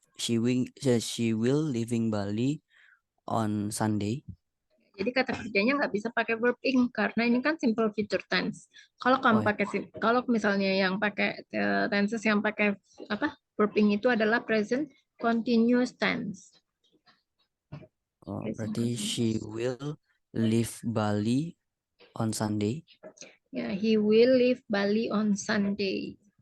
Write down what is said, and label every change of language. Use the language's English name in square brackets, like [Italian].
[English] She will leaving Bali on Sunday. [Indonesian] Jadi kata kerjanya nggak bisa pakai verb ing karena ini kan simple future tense. Kalau kamu kalau misalnya yang pakai tenses yang pakai apa verb ing itu adalah present continuous tense. [English] Berarti she will leave Bali on Sunday. Ya, he will leave Bali on Sunday.